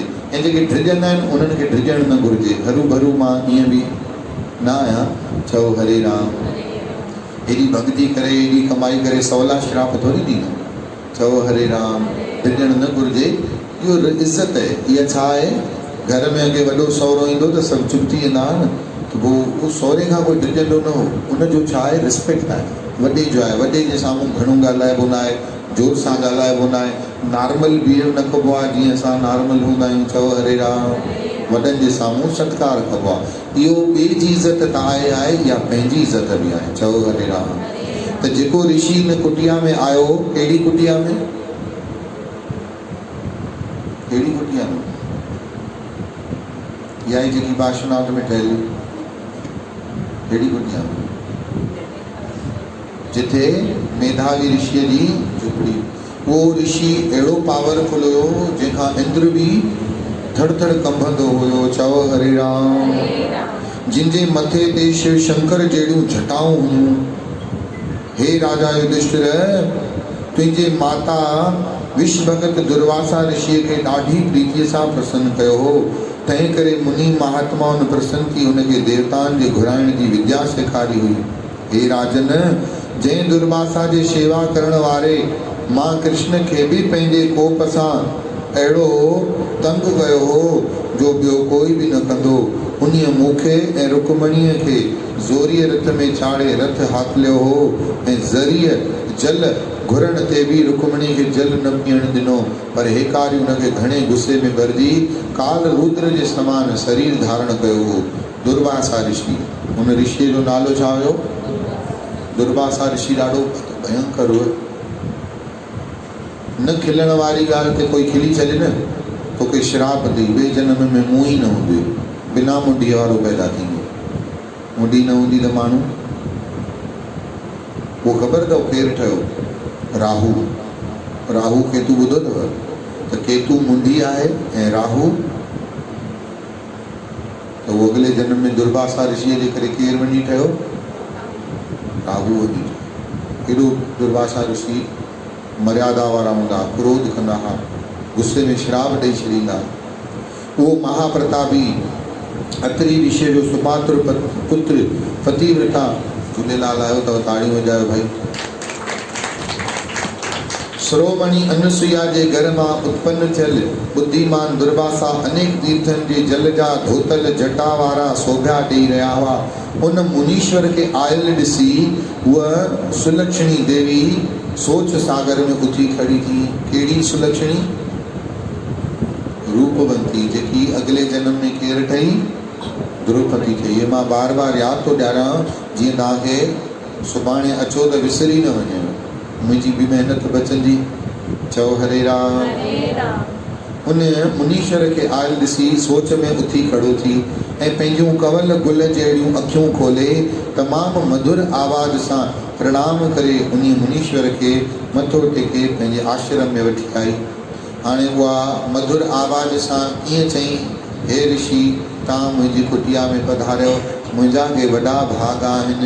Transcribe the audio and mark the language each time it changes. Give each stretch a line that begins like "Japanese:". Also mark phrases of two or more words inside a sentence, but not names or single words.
Sindhi: ऐं जेके डिॼंदा आहिनि उन्हनि खे डिॼणु न घुरिजे। हरू भरू मां ईअं बि न आहियां। चओ हरे राम। हेॾी भक्ति करे, हेॾी कमाई करे सवला श्राप थोरी ॾींदा। चओ हरे राम। डिॼणु न घुरिजे, इहो इज़त आहे। इहा छा आहे, घर में अॻे वॾो सहुरो ईंदो त सभु चुप थी वेंदा हुआ न, त पोइ उहो सहुरे खां कोई डिॼंदो न हो। उनजो छा आहे, रिस्पेक्ट आहे, वॾे जो आहे। वॾे जे साम्हूं घणो ॻाल्हाइबो न आहे, जोर सां ॻाल्हाइबो न आहे,
English: normal behave
Sindhi: न कबो आहे जीअं असां नॉर्मल हूंदा आहियूं। चओ हरे राम। वॾनि जे साम्हूं सत्कार कबो आहे। इहो ॿिए जी इज़त त आहे या पंहिंजी इज़त बि आहे। चओ हरे राम। त जेको ऋषि हिन कुटिया में आयो, कहिड़ी कुटिया में, कहिड़ी कुटिया में, इहा ई जेकी पार्श्वनाथ में ठहियल, कहिड़ी कुटिया में, जिथे मेधावी ऋषिअ जी झुपड़ी। उहो ऋषि अहिड़ो पावरफुल हुयो जंहिंखां इंद्र बि थड़ थड़ कंभंदो हुयो। चओ हरे राम। जिनजे मथे ते शिव शंकर जहिड़ियूं जटाऊं हुयूं। हे राजा युधिष्ठिर, तुंहिंजे माता विश्व भगत दुर्वासा ऋषिअ खे ॾाढी प्रीतीअ सां प्रसन्न कयो हो। तंहिं करे मुनि महात्माउनि प्रसन्न थी हुनखे देवताउनि जे घुराइण जी विद्या सेखारी हुई। हे राजन, जंहिं दुर्वासा जे शेवा करण वारे मां कृष्ण खे बि पंहिंजे कोप सां अहिड़ो तंग कयो हो जो ॿियो कोई बि न कंदो, उन्हीअ मूंखे ऐं रुक्मणीअ खे ज़ोरीअ रथ में चाढ़े रथ हाकिलियो हो ऐं ज़रीअ जल घुरण ते बि रुक्मणी खे जल न पीअण ॾिनो। पर हेकारी हुनखे घणे गुस्से में भरिजी काल रुद्र जे समान शरीर धारण कयो हो। दुर्वासा ऋषि, हुन ऋषिअ जो नालो छा हुयो? दुर्वासा ऋषि ॾाढो भयंकर हुयो। न खिलण वारी ॻाल्हि ते कोई खिली छॾे न, तोखे श्राप ॾेई ॿिए जनम में मुंहुं ई न हूंदो, बिना मुंडीअ वारो पैदा थींदो। मुंडी न हूंदी त माण्हू, उहो ख़बर अथव केरु ठहियो? राहू। राहू केतु ॿुधो अथव? त केतु मुंडी आहे ऐं राहू त उहो अॻिले जनम में दुर्वासा ऋषिअ जे करे केरु वञी ठहियो? राहू वञी। केॾो दुर्वासा ऋषि मर्यादा वारा हूंदा, क्रोध कंदा हुआ, गुस्से में श्राप ॾेई छॾींदा। उहो महाप्रतापी अत्रि ऋषि जो सुपात्र पुत्र पतिव्रता, झूलेलाल आयो अथव, ताड़ियूं वॼायो भाई। श्रोमणी अनुसुईया जे घर मां उत्पन्न थियल बुद्धिमान दुर्वासा अनेक तीर्थनि जे जल जा धोतल जटा वारा शोभा ॾेई रहिया हुआ। उन मुनीश्वर खे आयल ॾिसी उहा सुलक्षणी देवी सोच सागर में उथी खड़ी थी। कहिड़ी सुलक्षणी? रूपवंती, जेकी अगले जन्म में केरु ठही? द्रौपदी ठही। ये मां बार बार यादि थो ॾियारां जीअं तव्हांखे सुभाणे अचो त विसरी न वञे, मुंहिंजी बि महिनत बचंदी। चओ हरे राम। उन मुनीश्वर खे आयल ॾिसी सोच में उथी खड़ो थी ऐं पंहिंजूं कवल गुल जहिड़ियूं अखियूं खोले तमामु मधुर आवाज़ सां प्रणाम करे उन मुनीश्वर खे मथो टेके पंहिंजे आश्रम में वठी आई। हाणे उहा मधुर आवाज़ सां ईअं चई, हे ऋषि, तव्हां मुंहिंजी कुटिया में पधारियो, मुंहिंजा के वॾा भाग आहिनि।